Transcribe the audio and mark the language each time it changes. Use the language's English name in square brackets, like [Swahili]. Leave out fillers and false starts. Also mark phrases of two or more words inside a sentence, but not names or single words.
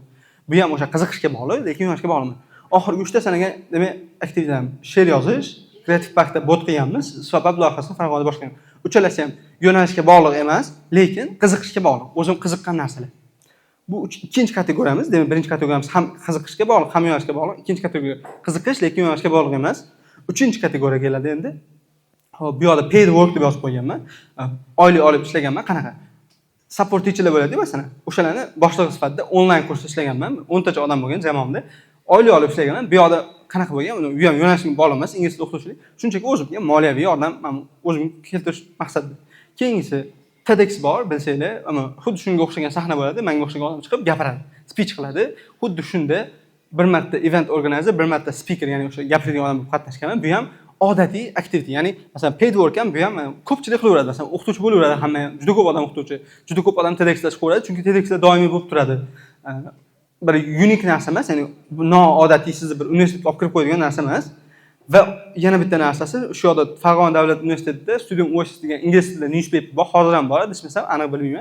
[Uzbek] Bu ham o'sha qiziqishga bog'liq, lekin yo'nalishga bog'liq. Oxirgi 3 ta sanaga demak aktivitatim she'r yozish, kreativ parkda bot qilganmiz, sabab loyihasini Farg'onada boshqargan. Uchalasi ham yo'nalishga bog'liq emas, lekin qiziqishga bog'liq. O'zim qiziqqan narsalar. Bu ikkinchi kategoriyamiz, demak birinchi kategoriyamiz ham qiziqishga bog'liq, ham yo'nalishga bog'liq. Ikkinchi kategoriya qiziqish, lekin yo'nalishga bog'liq emas. Uchinchi kategoriya keladi endi. Hop, bu yoqda [English] paid work [Uzbek] deb yozib qo'yganman. Oylik olib ishlaganman. Qanaqa? [English] Support teacherlar [Uzbek] bo'ladi, masalan. O'shalarni boshlig'i sifatida onlayn kursda ishlaganman. 10 tacha odam bo'lgan jamoamda. Oylik olib ishlaganman. Bu yoqda qanaqa bo'lgan? Uni u ham yo'nalishga bog'liq emas, ingliz tilida o'qituvchilik. Shunchaki o'zimga moliyaviy yordam o'zim keltirish maqsadida. Keyingisi TEDx bor, bilsanglar, ammo xuddi shunga o'xshagan sahna bo'ladi, menga o'xshagan odam chiqib gapiradi, speech qiladi. Xuddi shunda bir marta [English] event organizer, [Uzbek] bir marta speaker, ya'ni o'sha gapiradigan odam bo'lib qatnashganman. Bu ham odatiy activity, ya'ni masalan [English] paid work [Uzbek] ham bu ham ko'pchilik qilaveradi. Masalan, o'qituvchi bo'laveradi hamma, juda ko'p odam o'qituvchi, juda ko'p odam TEDxda chiqaveradi, chunki TEDxda doimiy bo'lib turadi. Bir unik narsa emas, ya'ni bu noodatiy sizni bir universitetga olib kirib qo'yadigan narsa emas. Va yana bitta narsasi, shu yoqda Farg'ona davlat universitetida Student Voices degan ingliz tilida newspaper bor, hozir ham bor, desam aniq bilmayman.